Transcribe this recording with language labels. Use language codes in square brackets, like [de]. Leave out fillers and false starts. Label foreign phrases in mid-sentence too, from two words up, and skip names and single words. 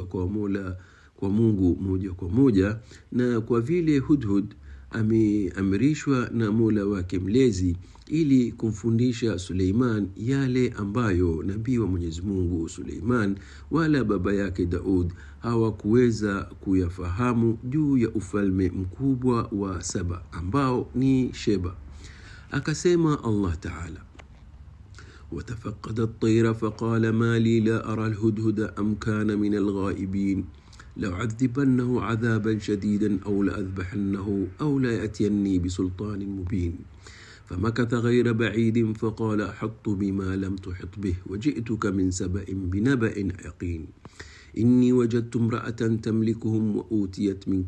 [sw] kwa Mola, kwa Mungu moja kwa moja, na kwa vile Hudhud ameamrishwa na Mola wake mlezi ili kumfundisha Suleiman yale ambayo nabii wa Mwenyezi Mungu Suleiman wala baba yake Daud hawakuweza kuyafahamu juu ya ufalme mkubwa wa Saba ambao ni Sheba. [ar] Akasema Allah Ta'ala: وتفقد الطير فقال ما لي لا أرى الهدهد أم كان من الغائبين لأعذبنه عذابا شديدا أو لأذبحنه أو لا يأتيني بسلطان مبين. فمكث غير بعيد فقال أحطت بما لم تحط به وجئتك من سبأ بنبأ يقين إني وجدت امرأة تملكهم وأوتيت من